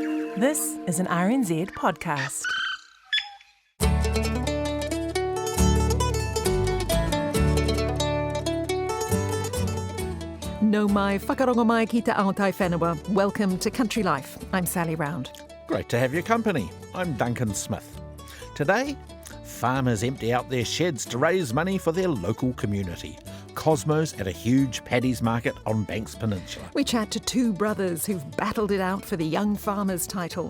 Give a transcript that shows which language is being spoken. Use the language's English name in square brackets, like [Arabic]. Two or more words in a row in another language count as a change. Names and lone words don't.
[English] This is an RNZ podcast. [Māori] No mai whakarongo mai ki te aotai whenua. [English] Welcome to Country Life. I'm Sally Round. Great to have your company. I'm Duncan Smith. Today, farmers empty out their sheds to raise money for their local community. Cosmos at a huge paddies market on Banks Peninsula. We chat to two brothers who've battled it out for the Young Farmers title.